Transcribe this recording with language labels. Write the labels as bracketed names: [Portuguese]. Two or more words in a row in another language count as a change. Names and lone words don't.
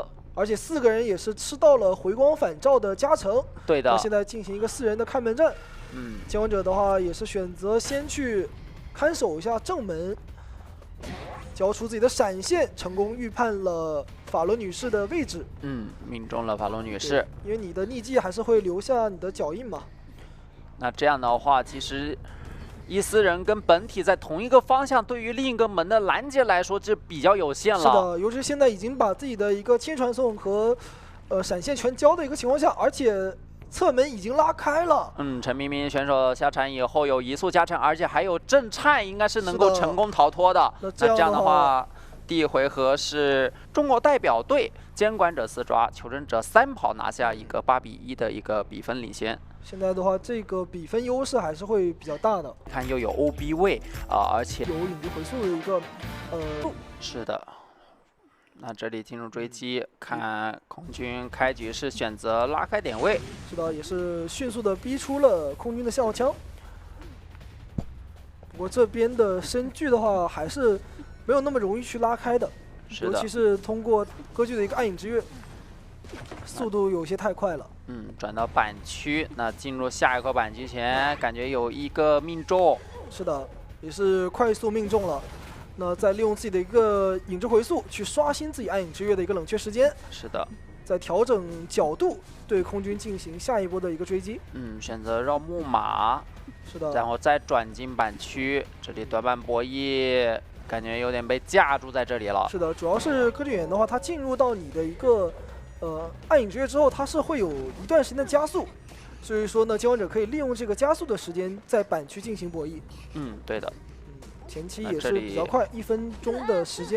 [Chinese] 而且4個人也是吃到了回光返照的加成。對的。那現在進行一個4人的看门戰。接王者的話也是選擇先去看守一下正门。交出自己的閃現，成功預判了法羅女士的位置。命中了法羅女士。因為你的匿跡還是會留下你的腳印嘛。那這樣的話，其實伊斯人跟本體在同一個方向，對於另一個門的攔截來說，就比較有限了。是的，尤其現在已經把自己的一個輕傳送和閃現全交的一個情況下，而且側門已經拉開了。陳明明選手下場以後有移速加成，而且還有震颤，應該是能夠成功逃脫的。那這樣的話，第一回合是中國代表隊监管者4抓，求生者3跑拿下一個8比1的一個比分領先。現在的話，這個比分優勢還是會比較大的。看又有 OB 位而且有引力回溯的一個是的。那這裡進入追擊，看空軍開局是選擇拉開點位。是的，也是迅速的逼出了空軍的信號槍。不過這邊的身具的話，還是沒有那麼容易去拉開的，尤其是通過歌剧的一個暗影之月，速度有些太快了。轉到板區，那進入下一個板區前，感覺有一個命中。是的，也是快速命中了。那再利用自己的一個影之回溯去刷新自己暗影之月的一個冷卻時間。是的，再調整角度對空軍進行下一波的一個追擊。選擇繞木馬。是的，然後再轉進板區，這裡短板博弈感觉有点被架住在这裡了。是的，主要是歌剧演员的话，他进入到你的一个暗影之月之後，它是會有一段時間的加速，所以說呢，接管者可以利用這個加速的時間在板區進行博弈。對的。前期也是比較快，1分鐘的時間。